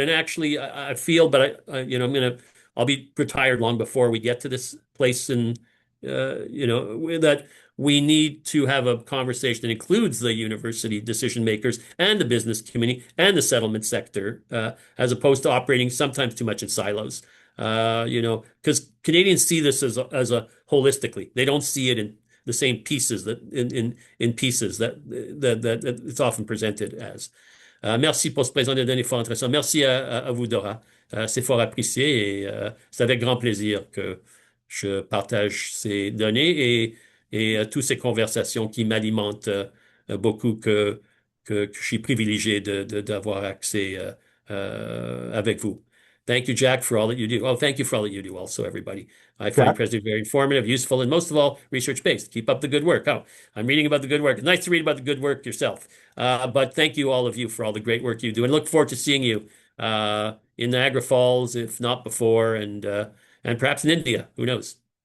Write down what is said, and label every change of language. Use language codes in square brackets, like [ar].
[en] And actually, I feel, but I'll be retired long before we get to this place, and that we need to have a conversation that includes the university decision makers and the business community and the settlement sector, as opposed to operating sometimes too much in silos. Because Canadians see this as a holistically. They don't see it in the same pieces in pieces that it's often presented as. [fr] Merci pour ce présent de données fort intéressant. Merci à vous, Dora. C'est fort apprécié et c'est avec grand plaisir que je partage ces données et toutes ces conversations qui m'alimentent beaucoup que je suis privilégié d'avoir accès avec vous. [en] Thank you, Jack, for all that you do. Oh, thank you for all that you do also, everybody. I find Jack, President very informative, useful, and most of all, research-based. Keep up the good work. Oh, I'm reading about the good work. It's nice to read about the good work yourself. But thank you, all of you, for all the great work you do, and look forward to seeing you in Niagara Falls, if not before, and perhaps in India. Who knows?